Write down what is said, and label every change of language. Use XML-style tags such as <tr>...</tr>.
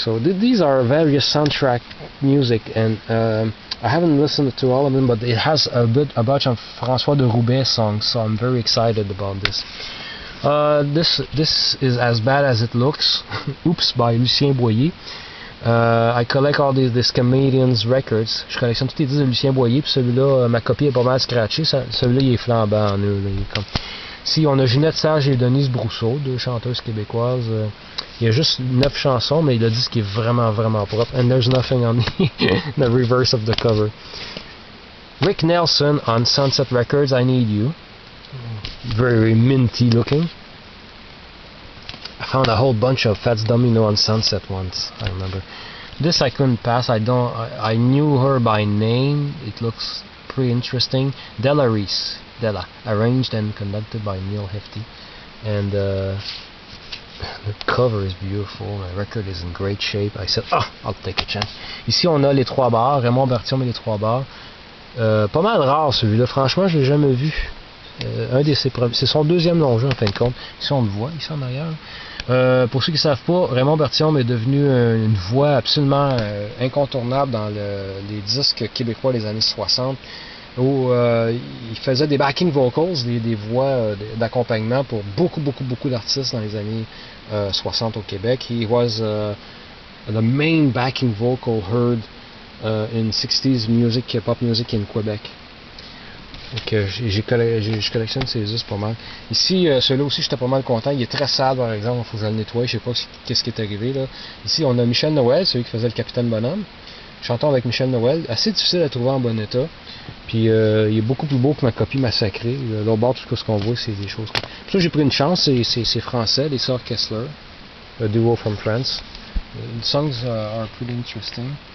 <en>So these are various soundtrack music, and I haven't listened to all of them, but it has a bunch of François de Roubaix songs, so I'm very excited about this. This is as bad as it looks. Oops, by Lucien Boyer. I collect all these comedians records.</en> <fr>Je collectionne tous les disques de Lucien Boyer, puis celui-là, ma copie est pas mal scratchée. Celui-là, il est flambant en eux. Ici, on a Ginette Sage et Denise Brousseau, 2 chanteuses québécoises. Il y a juste 9 chansons, mais le disque est vraiment, vraiment propre.</fr> <en>And there's nothing on the reverse of the cover. Rick Nelson on Sunset Records, I Need You. Very minty looking. I found a whole bunch of Fats Domino on Sunset once, I remember. This I couldn't pass. I knew her by name. It looks pretty interesting. Della Reese. Della. Arranged and conducted by Neil Hefti. And the cover is beautiful. The record is in great shape. I said, I'll take a chance.</en> <fr>Ici, on a les 3 bars. Raymond Bertium et les 3 bars. Pas mal rare celui-là. Franchement, je l'ai jamais vu. C'est son 2e long jeu en fin de compte. Ici on le voit, ici en arrière. Pour ceux qui ne savent pas, Raymond Bertium est devenu une voix absolument incontournable dans les disques québécois des années 60, où il faisait des backing vocals, des voix d'accompagnement pour beaucoup d'artistes dans les années 60 au Québec.</fr> <en>He was the main backing vocal heard in 60s music, pop music in Quebec.</en> <fr>Donc, je collectionne ces disques pas mal. Ici, celui-là aussi, j'étais pas mal content. Il est très sale, par exemple. Il faut que je le nettoie. Je sais pas qu'est-ce qui est arrivé là. Ici, on a Michel Noël, celui qui faisait le Capitaine Bonhomme. Chantons avec Michel Noël. Assez difficile à trouver en bon état. Puis, il est beaucoup plus beau que ma copie massacrée. L'autre bord, tout ce qu'on voit, c'est des choses. Puis là, j'ai pris une chance. C'est français, les sœurs Kessler.</fr> <en>A duo from France. The songs are pretty interesting.</en>